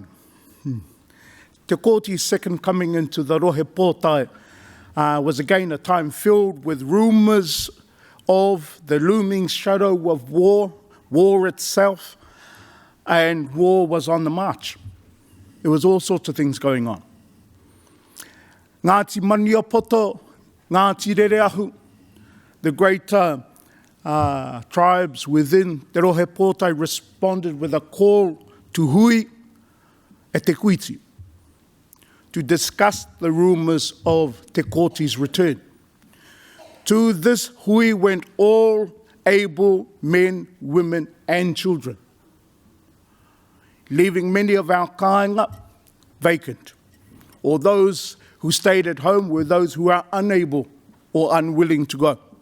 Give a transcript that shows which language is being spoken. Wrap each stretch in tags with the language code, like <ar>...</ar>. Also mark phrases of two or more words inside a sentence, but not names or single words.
<en>Te Kooti's second coming into the Rohe Pōtae was again a time filled with rumours of the looming shadow of war itself, and war was on the march. There was all sorts of things going on. Ngāti Maniapoto, Ngāti Rereahu, the great tribes within Te Rohe Pōtae responded with a call to</en> <mi>hui e te kuiti</mi> <en>to discuss the rumours of Te Kooti's return. To this hui went all able men, women and children, leaving many of our kāinga vacant, or those who stayed at home were those who are unable or unwilling to go.</en>